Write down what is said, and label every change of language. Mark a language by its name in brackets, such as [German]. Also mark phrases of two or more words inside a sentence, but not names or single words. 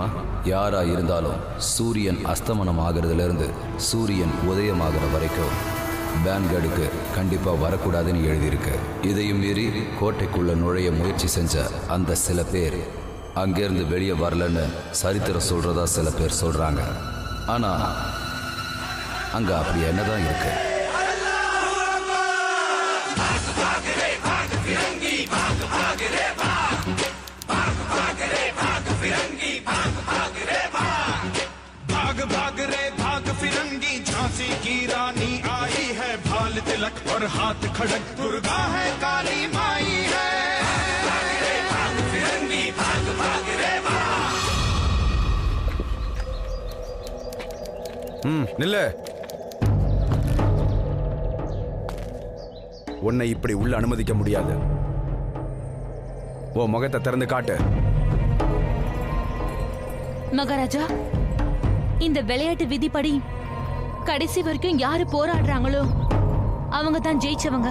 [Tamil] யாரா இருந்தாலும் சூரியன் அஸ்தமனம் ஆகிறதுலேருந்து சூரியன் உதயமாகிற வரைக்கும் பான்காடுக்கு கண்டிப்பாக வரக்கூடாதுன்னு எழுதியிருக்கு. இதையும் மீறி கோட்டைக்குள்ள நுழைய முயற்சி செஞ்ச அந்த சில பேர் அங்கேருந்து வெளியே வரலன்னு சரித்திரம் சொல்றதா சில பேர் சொல்றாங்க. ஆனால் அங்கே அப்படி என்னதான் இருக்கு? [Hindi] भाग रे भाग फिरंगी, झांसी की रानी आई है, भाल तिलक और हाथ खड़क, दुर्गा है काली माई है। भाग रे भाग फिरंगी, भाग रे [Tamil] நில்ல. உன்னை இப்படி உள்ள அனுமதிக்க முடியாது. ஓ முகத்தை திறந்து காட்டு. மகாராஜா, இந்த விளையாட்டு விதிப்படி கடைசி வரைக்கும் யாரு போராடுறாங்களோ அவங்க தான் ஜெயிச்சவங்க.